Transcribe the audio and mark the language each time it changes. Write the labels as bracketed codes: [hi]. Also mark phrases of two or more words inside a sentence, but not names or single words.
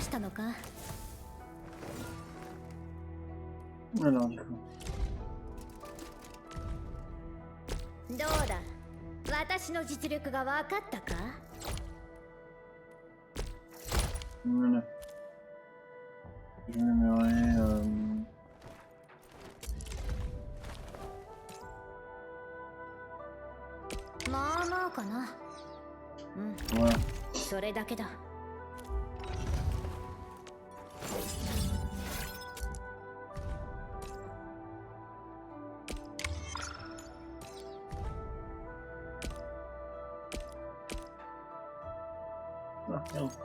[fr] Alors, du coup. [ja] どうだ、私の実力が分かったか？ [fr] Voilà. Je l'aimerais... Voilà. [ja] それだけだ。 [fr] Ah, merde.